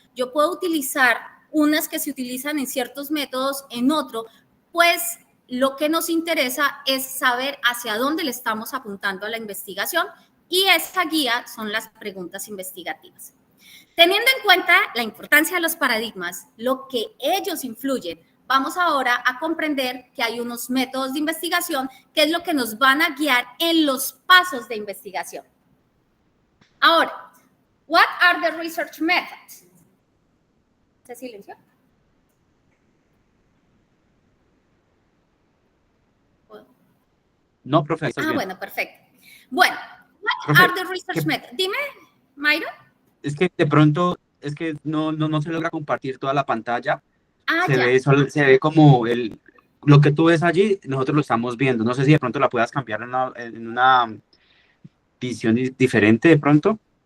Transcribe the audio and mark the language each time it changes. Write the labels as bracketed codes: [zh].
[es] Yo puedo utilizar unas que se utilizan en ciertos métodos, en otro, pues lo que nos interesa es saber hacia dónde le estamos apuntando a la investigación y esa guía son las preguntas investigativas. Teniendo en cuenta la importancia de los paradigmas, lo que ellos influyen, vamos ahora a comprender que hay unos métodos de investigación que es lo que nos van a guiar en los pasos de investigación. Ahora, [en] what are the research methods? [es] ¿Se silenció? No, profe. Bueno, perfecto. Bueno, [en] what [es] Profe, [en] are the research methods? [es] Dime, Mayra. es que de pronto, es que no se logra compartir toda la pantalla. Ya. Se ve como lo que tú ves allí, nosotros lo estamos viendo. No sé si de pronto la puedas cambiar en una visión diferente de pronto.